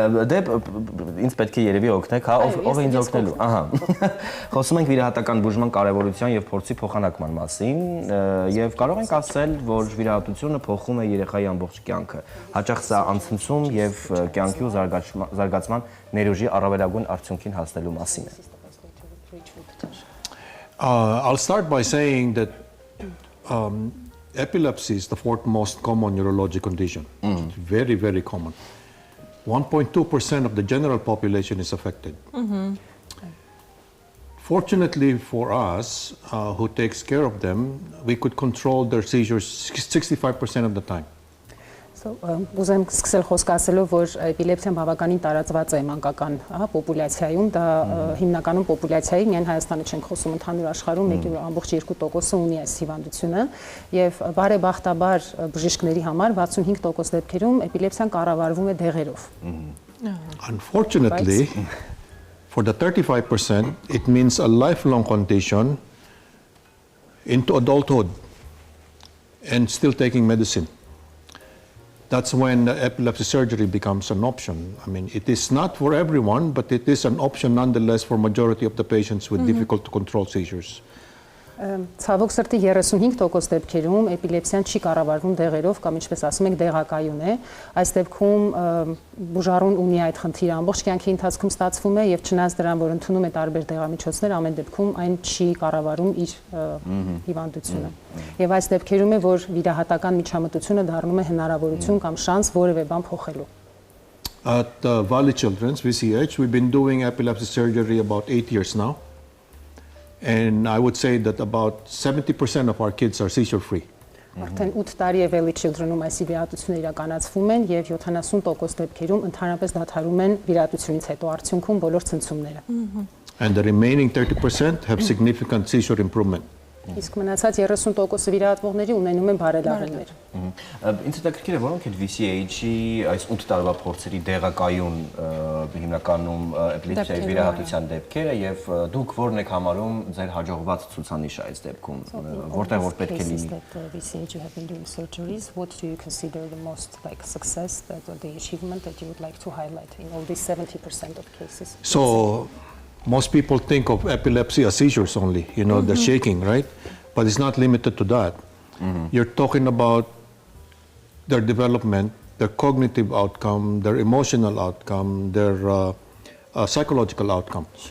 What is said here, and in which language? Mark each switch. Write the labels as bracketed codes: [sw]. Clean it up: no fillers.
[hy] Դե ինձ պետք է երևի օգնեք, հա, ով է ինձ օգնելու։ Ահա։ Խոսում ենք վիրահատական բուժման կարևորության եւ փորձի փոխանակման մասին եւ կարող ենք ասել, որ վիրահատությունը փոխում է երեխայի ամբողջ կյանքը։ Հաճախ սա անցնցում եւ կյանքի ու զարգացման ներուժի առավելագույն արդյունքին հասնելու մասին է։ [en] I'll start by saying that epilepsy is the fourth most common neurologic condition. It's very, very common. 1.2% of the general population is affected. Fortunately for us, who takes care of them, we could control their seizures 65% of the time. [hy] Ուզեմ սկսել խոսք ասելով, որ էպիլեպսիան բավականին տարածված է մանկական պոպուլյացիայում, դա հիմնականում պոպուլյացիայի միայն Հայաստանը չենք խոսում, ընդհանուր աշխարհում 1.2%-ը ունի այս հիվանդությունը, եւ բարեբախտաբար բժիշկների համար 65% դեպքերում էպիլեպսիան կառավարվում է դեղերով։ [en] Unfortunately, for the 35%, it means a lifelong condition into adulthood and still taking medicine. That's when epilepsy surgery becomes an option. I mean, it is not for everyone, but it is an option nonetheless for majority of the patients with difficult to control seizures. [hy] Ցավոք սրտի 35% դեպքերում էպիլեպսիան չի կառավարվում դեղերով կամ ինչպես ասում ենք դեղակայուն է։ Այս դեպքում բուժառուն ունի այդ խնդիրը ամբողջ կյանքի ընթացքում ստացվում է եւ չնայած դրան, որ ընդունում է տարբեր դեղամիջոցներ, ամեն դեպքում այն չի կառավարում իր հիվանդությունը։ Եվ այս դեպքերում է, որ վիրահատական միջամտությունը դառնում է հնարավորություն կամ շանս որևէ բան փոխելու։ [en] At Valley Children's, VCH, we've been doing epilepsy surgery about 8 years now. And I would say that about 70% of our kids are seizure free. [hy] Արդեն 8 տարի է Valley Children-ում այս վիրահատությունները իրականացվում են եւ 70% դեպքերում ընդհանրապես դադարում են վիրահատությունից հետո արդյունքում բոլոր ցնցումները։ [en] And the remaining 30% have significant seizure improvement. [hy] Իսկ մնացած 30% վիրահատվողների ունենում են բարելավումներ։ Ինձ հետաքրքիր է, որոնք այդ VCH-ի այս 8 տարվա փորձերի դեղակայուն հիմնականում էպիլեպսիայի վիրահատության դեպքերը եւ դուք որն եք համարում ձեր հաջողված ցուցանիշը այս դեպքում, որտեղ որ պետք է լինի։ [en] VCH you have been doing surgeries, what do you consider the most like success, the achievement that you would like to highlight in all these 70% of cases? So most people think of epilepsy as seizures only, you know, the shaking, right? But it's not limited to that. You're talking about their development, their cognitive outcome, their emotional outcome, their psychological outcome.